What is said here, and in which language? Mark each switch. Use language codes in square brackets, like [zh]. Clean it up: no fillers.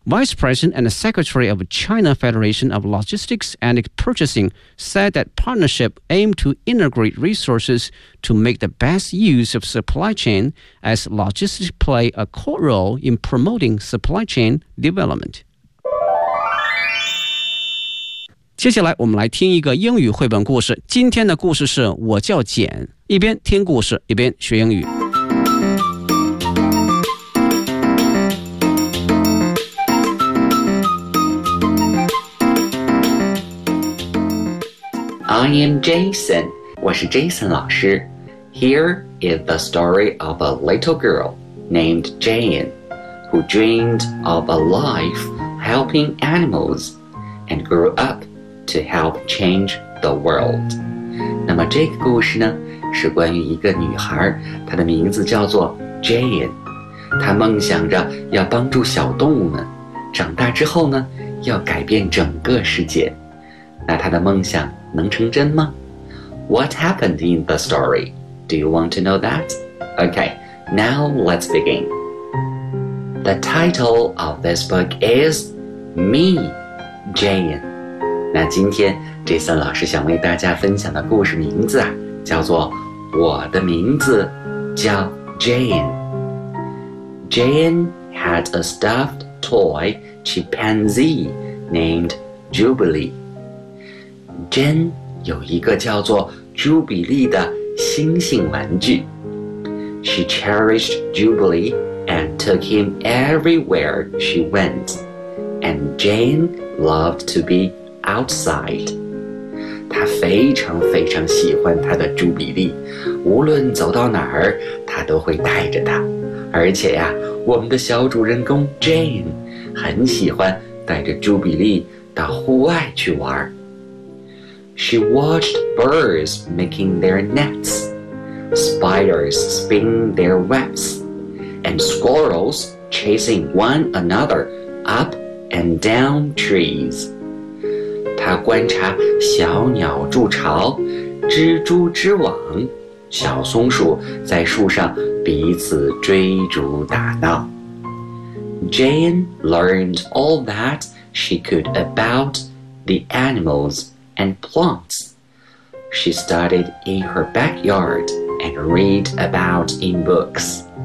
[en] Vice President and Secretary of China Federation of Logistics and Purchasing said that partnership aimed to integrate resources to make the best use of supply chain as logistics play a core role in promoting supply chain development. [zh] 接下来我们来听一个英语绘本故事。今天的故事是我叫简，一边听故事，一边学英语。 [en] I am Jason. [zh] 我是 Jason 老师 [en] Here is the story of a little girl named Jane who dreamed of a life helping animals and grew up to help change the world. [zh] 那么这个故事呢是关于一个女孩她的名字叫做 Jane 她梦想着要帮助小动物们长大之后呢要改变整个世界那她的梦想能成真吗? [en] What happened in the story? Do you want to know that? Okay, now let's begin. The title of this book is Me, Jane. [zh] 那今天 Jason 老师想为大家分享的故事名字啊，叫做我的名字叫 Jane. [en] Jane had a stuffed toy chimpanzee named Jubilee. [zh] Jane 有一个叫做朱比利的猩猩玩具。 [en] She cherished Jubilee and took him everywhere she went. And Jane loved to be outside. [zh] 她非常非常喜欢她的朱比利，无论走到哪儿，她都会带着她。而且呀，我们的小主人公 Jane 很喜欢带着朱比利到户外去玩。 [en] She watched birds making their nets, spiders spinning their webs, and squirrels chasing one another up and down trees. [zh] 她观察小鸟筑巢，蜘蛛织网，小松鼠在树上彼此追逐打闹。 [en] Jane learned all that she could about the animals and plants. She studied in her backyard and read about in books.